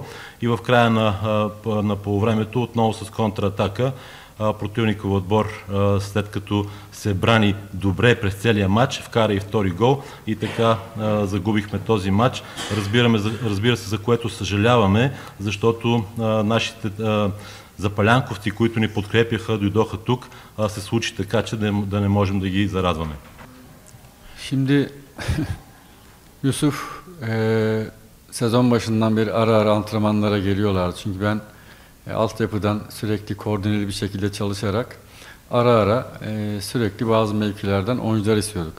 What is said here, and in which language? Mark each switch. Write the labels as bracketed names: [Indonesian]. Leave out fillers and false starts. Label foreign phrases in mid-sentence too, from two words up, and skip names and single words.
[Bulgarian] И в края на полувремето отново с контратака противникови отбор, след като се брани добре през целия матч, вкара и втори гол и така загубихме този матч. Разбира се, за което съжаляваме, защото нашите запалянковци, които ни подкрепяха, дойдоха тук, се случи така, че да не можем да ги зарадваме. [Turkish] Şimdi Yusuf sezon başından beri ara ara antrenmanlara geliyorlardı. Çünkü ben altyapıdan sürekli koordineli bir şekilde çalışarak ara ara sürekli bazı mevkilerden oyuncular istiyorduk.